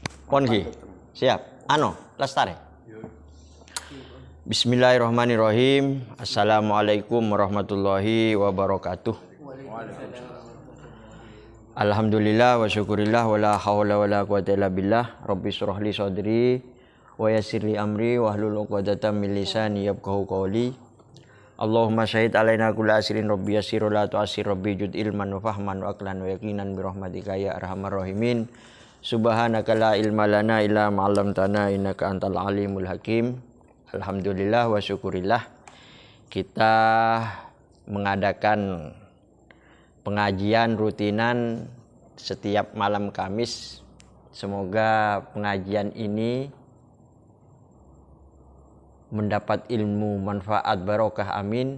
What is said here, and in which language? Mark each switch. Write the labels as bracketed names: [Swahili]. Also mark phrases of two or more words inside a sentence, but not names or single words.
[Indonesian] Ponki. Siap. Ano, lestari. [Arabic] بسم الله الرحمن الرحيم. السلام عليكم ورحمة الله وبركاته. الحمد لله والشكر لله ولا حول ولا قوة إلا بالله. رب اشرح لي صدري ويسر لي أمري واحلل عقدة من لساني يفقهوا قولي. اللهم سهل علينا كل عسير رب يسر لا تعسر رب جد علما وفهما وعقلا ويقينا برحمتك يا أرحم الراحمين. سبحانك لا علم لنا إلا ما علمتنا إنك أنت العليم الحكيم. الحمد لله والشكر لله, [Indonesian] kita mengadakan pengajian rutinan setiap malam Kamis. Semoga pengajian ini mendapat ilmu, manfaat, barokah, amin.